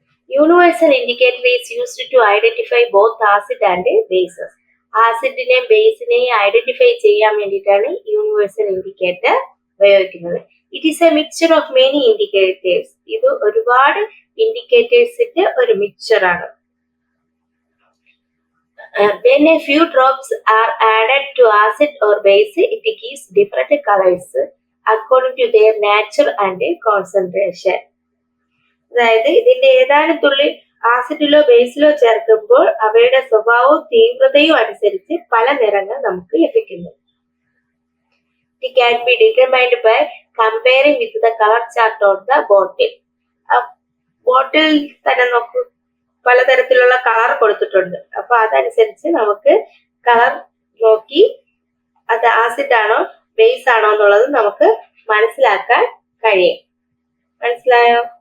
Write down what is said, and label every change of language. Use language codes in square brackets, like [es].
[en] Universal indicator is used to identify both acid and bases. [ml] ആസിഡിനെയും ബേസിനെയും identify ചെയ്യാൻ വേണ്ടിയിട്ടാണ് universal indicator ഉപയോഗിക്കുന്നത്. [en] It is a mixture of many indicators. [ml] ഇത് ഒരുപാട് ഇൻഡിക്കേറ്റേഴ്സിന്റെ ഒരു mixture ആണ്. [en] When a few drops are added to acid or base, it gives different colors according to their nature and concentration. [ml] അതായത് ഇതിന്റെ ഏതാനും തുള്ളി ആസിഡിലോ ബേസിലോ ചേർക്കുമ്പോൾ അവയുടെ സ്വഭാവവും തീവ്രതയും അനുസരിച്ച് പല നിറങ്ങൾ നമുക്ക് ലഭിക്കുന്നു. [en] It can be determined by comparing with the color chart on the bottle. [ml] ബോട്ടിൽ തന്നെ നോക്കൂ, പലതരത്തിലുള്ള കളർ കൊടുത്തിട്ടുണ്ട്. അപ്പൊ അതനുസരിച്ച് നമുക്ക് കളർ നോക്കി അത് ആസിഡ് ആണോ ബേസ് ആണോ എന്നുള്ളത് നമുക്ക് മനസ്സിലാക്കാൻ കഴിയും. മനസ്സിലായോ?